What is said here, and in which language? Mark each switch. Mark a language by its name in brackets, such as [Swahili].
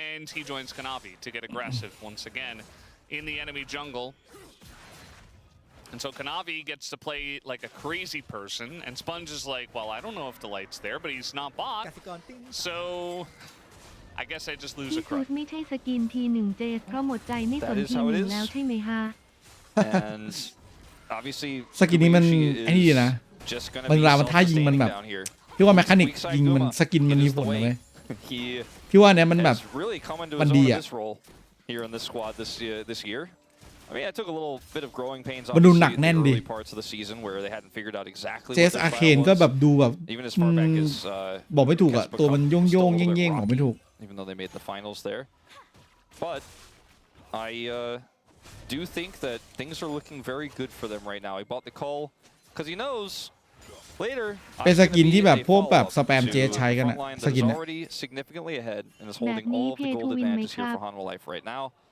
[English] And he joins Kanavi to get aggressive once again in the enemy jungle. And so Kanavi gets to play like a crazy person, and Sponge is like, well, I don't know if the light's there, but he's not bot. So I guess I just lose a crush. [Thai] ไม่ใช่สกินทีหนึ่งเจสเพราะหมดใจไม่สนทีหนึ่งแล้วใช่ไหมฮะ [English] And obviously [Thai] สกินนี้มันไอ้นี่นะมันรามันท่ายิงมันแบบพี่ว่าแมคานิกยิงมันสกินมันมีผลนะเว้ยพี่ว่าเนี่ยมันแบบมันดีอ่ะ [English] here in this squad this year. I mean, I took a little bit of growing pains on the early parts of the season where they hadn't figured out exactly what their style was. [Thai] ก็แบบดูแบบ [English] Even as far back as [Thai] บอกไม่ถูกอ่ะตัวมันโยงเย่งบอกไม่ถูก [English] Even though they made the finals there, but I do think that things are looking very good for them right now. He bought the call because he knows later [Thai] เป็นสกินที่แบบพวกแบบสแปมเจใช้กันอ่ะสกิน [English] already significantly ahead and is holding all of the gold advantages here for Hanwha Life right now.